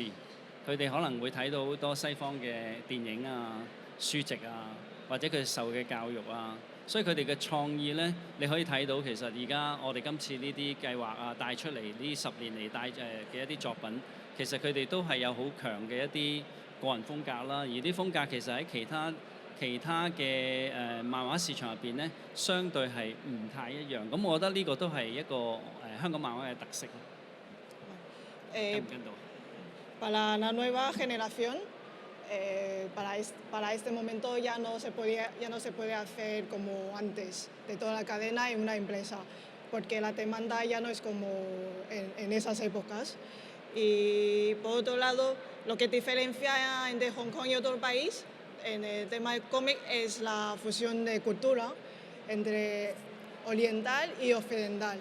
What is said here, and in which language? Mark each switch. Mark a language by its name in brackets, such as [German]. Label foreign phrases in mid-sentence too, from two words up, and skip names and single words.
[Cantonese] 佢哋可能會睇到好多西方嘅電影啊、書籍啊，或者佢受嘅教育啊，所以佢哋嘅創意咧，你可以睇到其實而家我哋今次呢啲計劃啊帶出嚟呢10年嚟帶嘅一啲作品，其實佢哋都係有好強嘅一啲個人風格啦，而啲風格其實喺其他嘅漫畫市場入邊咧，相對係唔太一樣。咁我覺得呢個都係一個香港漫畫嘅特色咯。跟唔跟到？ [Spanish] Para la nueva generación, para este momento ya no se puede hacer como antes, de toda la cadena en una empresa, porque la demanda ya no es como en esas épocas. Y por otro lado, lo que diferencia entre Hong Kong y otro país en el tema del cómic es la fusión de cultura entre oriental y occidental.